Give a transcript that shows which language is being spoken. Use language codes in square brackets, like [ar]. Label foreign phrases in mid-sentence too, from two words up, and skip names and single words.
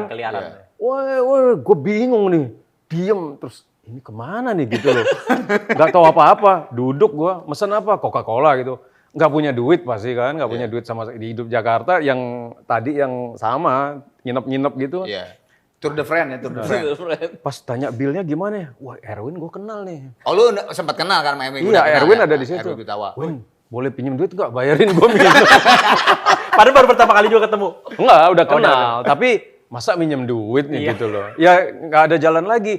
[id] Keliaran. Wah, gue bingung nih. Diem, terus ini kemana nih gitu loh. Gak tahu apa-apa, duduk gue, mesen apa, Coca-Cola gitu. Gak punya duit pasti kan, gak punya duit sama di hidup Jakarta yang tadi yang sama, nginep-nginep gitu. Iya. Tour de France ya, Tour de France. Pas tanya bilnya gimana ya, wah Erwin gue kenal nih. Oh lu sempat kenal kan sama Erwin? Iya, Udah kenal Erwin ya? ada di situ. Erwin Gutawa. Win, boleh pinjem duit gak? Bayarin gue minum. Padahal baru pertama kali juga ketemu. Enggak, udah kenal, tapi masa minjem duit nih gitu loh. Ya nggak ada jalan lagi.